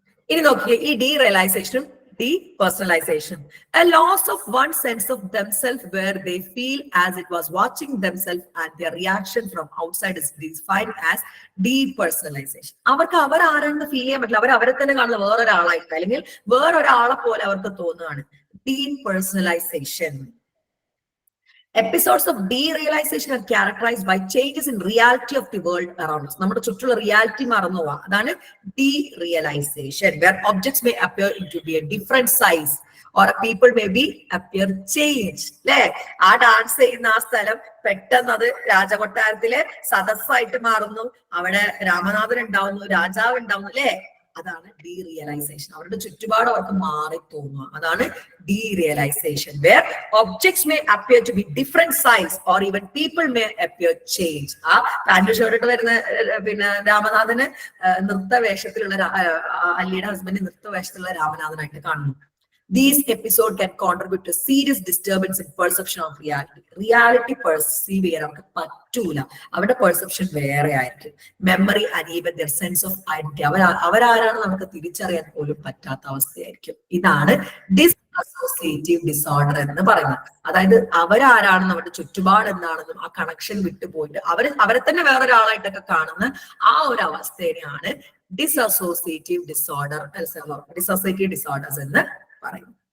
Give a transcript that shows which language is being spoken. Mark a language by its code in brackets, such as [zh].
[ml] ഇനി നോക്കിയേ, ഈ D റിയലൈസേഷനും [en] depersonalization, a loss of one sense of themselves where they feel as it was watching themselves and their reaction from outside is defined as depersonalization. [ml] അവർക്ക് അവരാരെന്ന് feel ചെയ്യാൻ പറ്റില്ല, അവരെ തന്നെ കാണുന്ന വേറൊരാളായിട്ട് അല്ലെങ്കിൽ വേറൊരാളെ പോലെ അവർക്ക് തോന്നുകയാണ്. [en] depersonalization. Episodes of derealization are characterized by changes in reality of the world around us. [ml] നമ്മുടെ ചുറ്റുള്ള റിയാലിറ്റി മറന്നു പോവാ, അതാണ് [en] derealization, where objects may appear to be a different size or people may be appear changed. [ml] അല്ലെ, ആ dance ചെയ്യുന്ന ആ സ്ഥലം പെട്ടെന്ന് അത് രാജകൊട്ടാരത്തിലെ സദസ്സായിട്ട് മാറുന്നു, അവിടെ രാമനാഥൻ ഉണ്ടാവുന്നു, രാജാവ് ഉണ്ടാവുന്നു, അല്ലെ, അതാണ് ഡീറിയലൈസേഷൻ. അവരുടെ ചുറ്റുപാട് അവർക്ക് മാറി തോന്നുക, അതാണ് derealisation. [en] Where objects may appear to be different size or even people may appear change. [ml] ആ പാന്റ് ഷർട്ട് വരുന്ന പിന്നെ രാമനാഥന് നൃത്തവേഷത്തിലുള്ള അല്ലിയുടെ ഹസ്ബൻഡ് നൃത്തവേഷത്തിലുള്ള രാമനാഥനായിട്ട് കാണുന്നു. [en] These episodes can contribute to serious disturbance in perception of reality. [ml] Reality perceive ചെയ്യാൻ അവർക്ക് പറ്റൂല, അവരുടെ perception വേറെ ആയിരിക്കും. [en] memory and even their sense of identity, [ml] അവരാരാണ് നമുക്ക് തിരിച്ചറിയാൻ പോലും പറ്റാത്ത അവസ്ഥയായിരിക്കും. ഇതാണ് ഡിസ്അസോസിയേറ്റീവ് ഡിസോർഡർ എന്ന് പറയുന്നത്. അതായത് അവരാരാണെന്ന് അവരുടെ ചുറ്റുപാട് എന്താണെന്നും ആ കണക്ഷൻ വിട്ടുപോയിട്ട് അവരെ തന്നെ വേറൊരാളായിട്ടൊക്കെ കാണുന്ന ആ ഒരു അവസ്ഥയാണ് ഡിസ്അസോസിയേറ്റീവ് ഡിസോർഡർ, ഡിസ്അസോസിയേറ്റീവ് ഡിസോർഡേഴ്സ് എന്ന് പറയും.